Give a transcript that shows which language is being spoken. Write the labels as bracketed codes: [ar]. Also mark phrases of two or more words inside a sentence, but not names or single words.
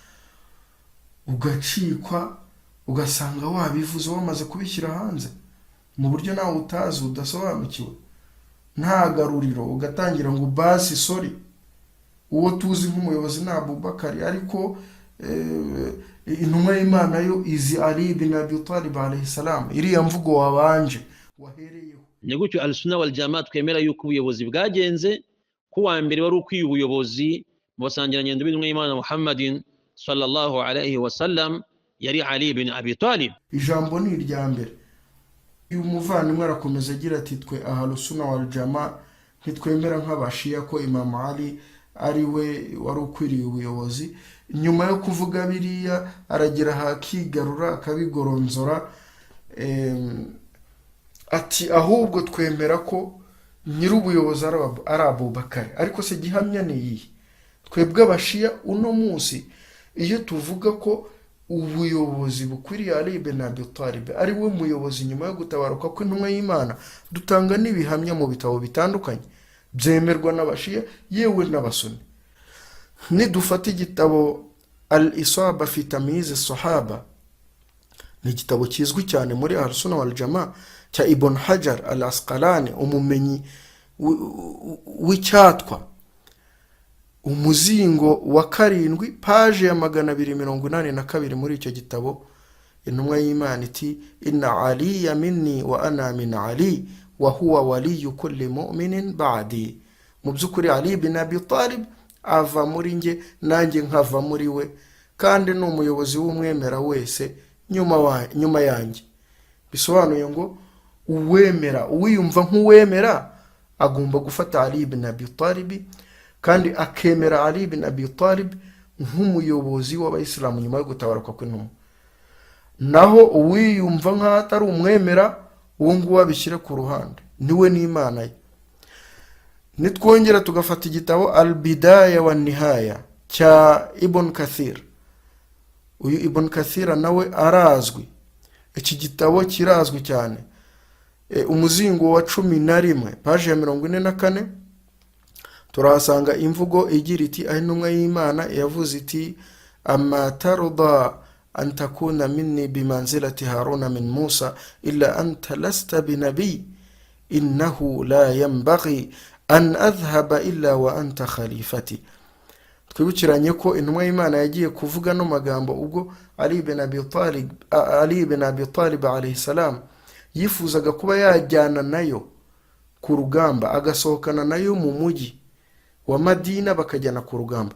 [rw] ugacikwa, ugasanga wabivuze wamaze kubishyira hanze mu buryo nawe utazi udasobanukiwe, nta garuriro, ugatangira ngo basi sorry uwo tuzi nk'umuyobozi ni Abubakar, ariko intumwa y'Imana yo izi Ali ibn Abi Talib [ar] عليه السلام. [rw] Iriya mvugo wabanje wahereyeho. Ni gutyo [ar] السنة والجماعة [rw] twemera yuko ubuyobozi bwagenze ku wa mbere wari ukwiye ubuyobozi mu basangirangendo b'intumwa y'Imana Muhammadin [ar] صلى الله عليه وسلم [rw] yari Ali ibn Abi Talib. Ijambo ni irya mbere. Uyu muvandimwe arakomeza agira ati twe [ar] أهل السنة والجماعة [rw] ntitwemera nk'abashiya ko Imam Ali ari we wari ukwiriye ubuyobozi. Nyuma yo kuvuga biriya aragira hakigarura akabigoronzora, ati ahubwo twemera ko nyiri ubuyobozi ari Abubakar. Ariko se gihamya ni iyi? Twebwe abashiya uno munsi iyo tuvuga ko ubuyobozi bukwiriye Ali ibn Abi Talib ari we muyobozi nyuma yo gutabaruka kw'intumwa y'Imana. Dutanga n'ibihamya mu bitabo bitandukanye byemerwa n'abashiya yewe n'abasuni. Nidufata igitabo Al-Isaba fi Tamyiz as-Sahaba, ni igitabo kizwi cyane muri [ar] أهل السنة والجماعة [rw] cya Ibn Hajar al-Asqalani, umumenyi w'icyatwa, umuzingo wa 7, paje ya 282 muri icyo gitabo. Intumwa y'Imana iti [ar] إن عليا مني وأنا من علي وهو ولي كل مؤمن بعدي. [rw] Mu by'ukuri Ali ibn Abi Talib ava muri nge, nanjye nkava muri we, kandi ni umuyobozi w'umwemera wese nyuma yanjye. Bisobanuye ngo uwemera, uwiyumva nk'uwemera agomba gufata Ali ibn Abi Talib, kandi akemera Ali ibn Abi Talib nk'umuyobozi w'abayisilamu nyuma yo gutabaruka kw'intumwa. Naho uwiyumva nk'atari umwemera, uwo nguwo abishyire ku ruhande, niwe n'Imana ye. Nitwongera tugafata igitabo Al-Bidaya wa Nihaya cya Ibn Kathir. Uyu Ibn Kathir nawe arazwi, iki gitabo kirazwi cyane. Umuzingo wa 11 paje ya 44 turahasanga imvugo igira iti aho intumwa y'Imana yavuze iti [ar] أما ترضى أن تكون مني بمنزلة هارون من موسى إلا أنت لست بنبي إنه لا ينبغي أن أذهب إلا وأنت خليفتي. [rw] Twibukiranye ko intumwa y'Imana yagiye kuvuga no magambo ubwo Ali ibn Abi Talib [ar] عليه السلام [rw] yifuzaga kuba yajyana nayo ku rugamba, agasohokana nayo mu mujyi wa Madina bakajyana ku rugamba.